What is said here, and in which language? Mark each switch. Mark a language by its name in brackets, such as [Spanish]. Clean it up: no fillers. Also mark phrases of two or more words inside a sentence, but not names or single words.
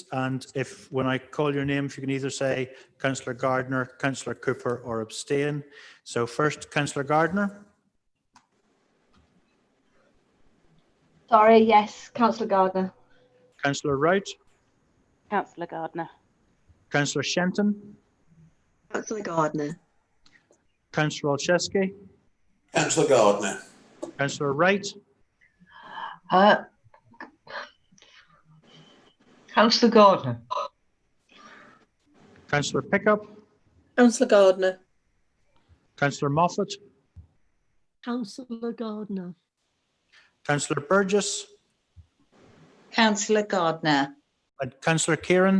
[English] And if, when I call your name, if you can either say Councillor Gardner, Councillor Cooper or abstain. So first, Councillor Gardner. Sorry, yes, Councillor Gardner. Councillor Wright. Councillor Gardner. Councillor Shenton. Councillor Gardner. Councillor Olszewski. Councillor Gardner. Councillor Wright. Councillor Gardner. Councillor Pickup. Councillor Gardner. Councillor Moffat. Councillor Gardner. Councillor Burgess. Councillor Gardner. And Councillor Kieran.